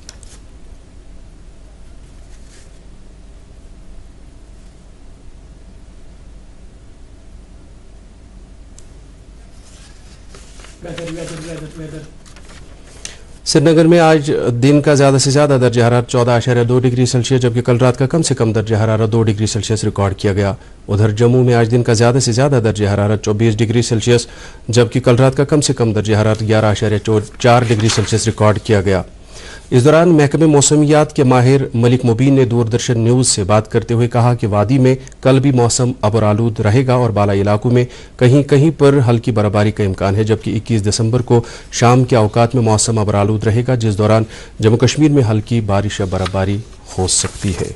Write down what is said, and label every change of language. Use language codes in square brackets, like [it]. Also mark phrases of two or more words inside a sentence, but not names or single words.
[ur] سری نگر میں آج دن کا زیادہ سے زیادہ درجہ حرارت 14.2 ڈگری سیلسیس جبکہ کل رات کا کم سے کم درجہ حرارت 2 ڈگری سیلسیس ریکارڈ کیا گیا. ادھر جموں میں آج دن کا زیادہ سے زیادہ درجہ حرارت 24 ڈگری سیلسیس جبکہ کل رات کا کم سے کم درجہ حرارت 11.4 ڈگری سیلسیس ریکارڈ کیا گیا. اس دوران محکمہ موسمیات کے ماہر ملک مبین نے دوردرشن نیوز سے بات کرتے ہوئے کہا کہ وادی میں کل بھی موسم ابرآلود رہے گا اور بالائی علاقوں میں کہیں کہیں پر ہلکی برفباری کا امکان ہے جبکہ 21 دسمبر کو شام کے اوقات میں موسم ابرآلود رہے گا جس دوران جموں کشمیر میں ہلکی بارش یا برفباری ہو سکتی ہے.